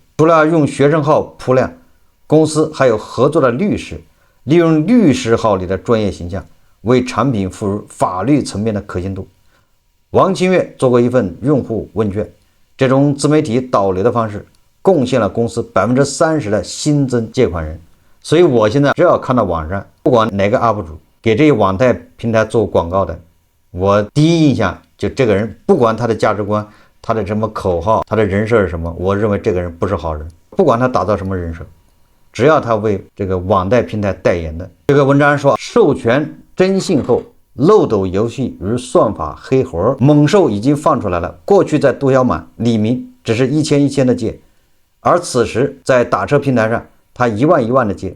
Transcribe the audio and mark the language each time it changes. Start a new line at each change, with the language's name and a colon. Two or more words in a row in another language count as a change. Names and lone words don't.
Chinese: 除了用學生號鋪量，公司還有合作的律師，利用律師號裡的專業形象為產品賦予法律層面的可信度。王清月做過一份用戶問卷，這種自媒體導流的方式貢獻了公司30%的新增借款人。所以我現在只要看到網上不管哪個 UP 主給這些網貸平台做廣告的，我第一印象就這個人，不管他的價值觀、他的什麼口號、他的人設是什麼，我認為這個人不是好人。不管他打造什麼人設，只要他為這個網貸平台代言的。這個文章說，授權徵信後，漏斗遊戲與算法黑活，猛獸已經放出來了。過去在毒小滿、李明只是1000的借，而此時在打車平台上，他1萬的借。